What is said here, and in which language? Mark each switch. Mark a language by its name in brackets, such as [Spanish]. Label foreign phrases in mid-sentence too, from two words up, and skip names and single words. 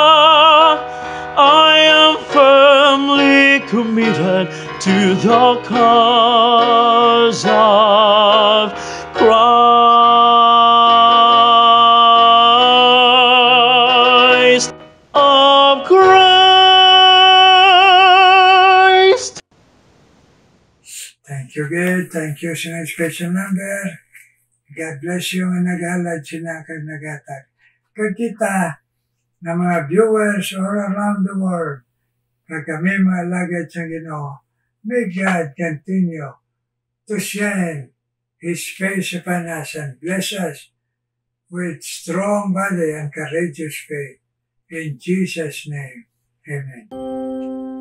[English] I am firmly committed to the cause of Christ, of Christ. Thank you, God. Thank you sa special number. God bless you [Hiligaynon] nga naghalad sila kag nagatag. Kag kita na mga viewers [English] all around the world, [Hiligaynon] kag kami mga alagad sa Ginoo, [English] may God continue to shine His face upon us and bless us with strong body and courageous faith. In Jesus' name, amen.